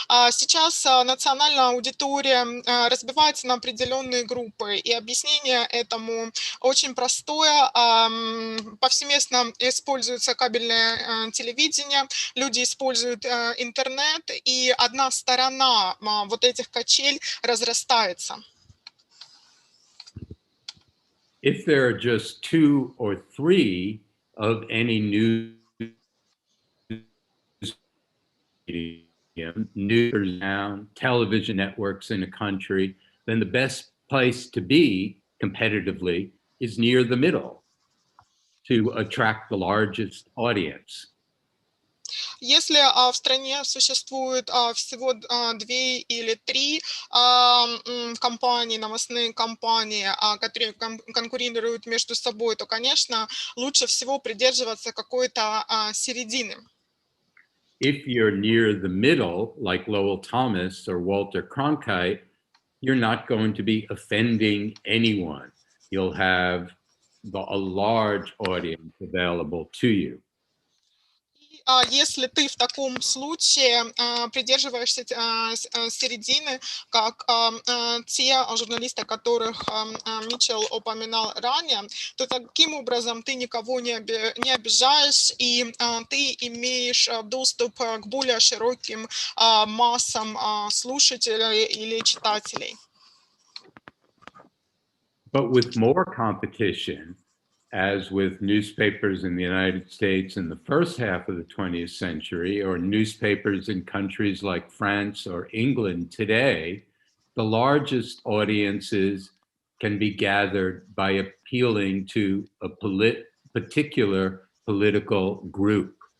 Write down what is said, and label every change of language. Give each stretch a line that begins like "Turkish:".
Russian: Сейчас национальная аудитория разбивается на определенные группы, и объяснение этому очень простое. Повсеместно используется кабельное телевидение, люди используют интернет, и одна сторона вот этих качель разрастается.
English: If there are just 2 or 3 of any news medium, news sound, television networks in a country, then the best place to be competitively is near the middle to attract the largest audience.
Russian: Если в стране существует всего 2 или 3 компании, новостные компании, которые конкурируют между собой, то, конечно, лучше всего придерживаться какой-то середины.
English: If you're near the middle, like Lowell Thomas or Walter Cronkite, you're not going to be offending anyone. You'll have a large audience available to you.
Russian: Если ты в таком случае придерживаешься середины, как те журналисты, которых Митчелл упоминал ранее, то таким образом ты никого не обижаешь, и ты имеешь доступ к более широким массам слушателей или читателей.
English: But with more competition, as with newspapers in the United States in the first half of the 20th century, or newspapers in countries like France or England today, the largest audiences can be gathered by appealing to a particular political group.